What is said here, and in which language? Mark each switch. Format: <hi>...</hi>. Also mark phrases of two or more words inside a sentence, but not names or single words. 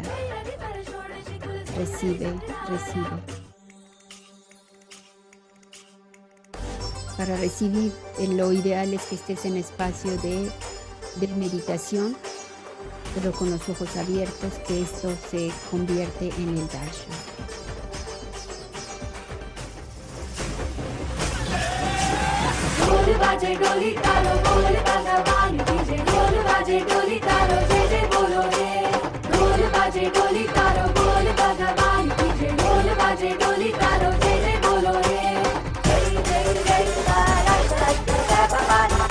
<es>Recibe, recibe. Para recibir, lo ideal es que estés en espacio de meditación, pero con los ojos abiertos, que esto se convierte en el darshan.</es> <hi>बाजे डोली तारो बोल भगवान की जय ढोल बाजे डोली तारो जय जय बोलो रे ढोल बाजे डोली तारो बोल भगवान की जय ढोल बाजे डोली तारो जय जय बोलो रे जय जय जय तारा जय भगवान</hi>